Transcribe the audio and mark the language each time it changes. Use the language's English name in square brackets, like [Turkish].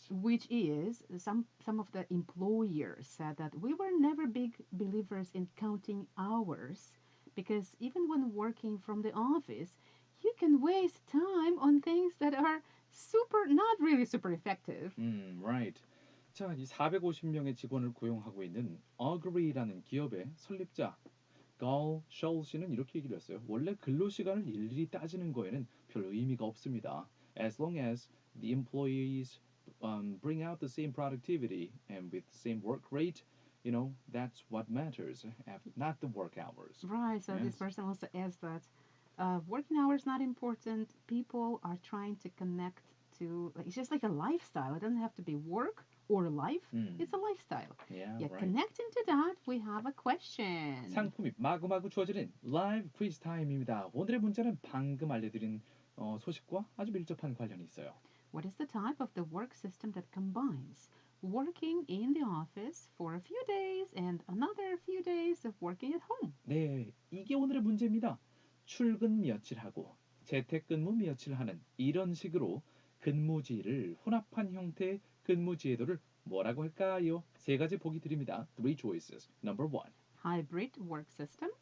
[English] Which is some of the employers said that we were never big believers in counting hours because even when working from the office, you can waste time on things that are not really super effective. Right. [Korean] 자, 이 450명의 직원을 고용하고 있는 Agree라는 기업의 설립자 Gal Scholz는 이렇게 얘기를 했어요. 원래 근로 시간을 일일이 따지는 거에는 별 의미가 없습니다. [English] As long as the employees bring out the same productivity and with the same work rate, that's what matters, not the work hours. Right, so this Yes. person also adds that working hours not important. People are trying to connect to, like, it's just like a lifestyle. It doesn't have to be work or life. It's a lifestyle. Yeah, Yeah, right. connecting to that, we have a question. [Korean] 상품이 마구마구 주어지는 라이브 퀴즈 타임입니다. 오늘의 문제는 방금 알려드린 소식과 아주 밀접한 관련이 있어요. [English] What is the type of the work system that combines working in the office for a few days and another few days of working at home? [Korean] 네, 이게 오늘의 문제입니다. 출근 며칠하고 재택근무 며칠 하는 이런 식으로 근무지를 혼합한 형태의 근무지회도를 뭐라고 할까요? 세 가지 보기 드립니다. [English] Three choices. Number one. Hybrid work system.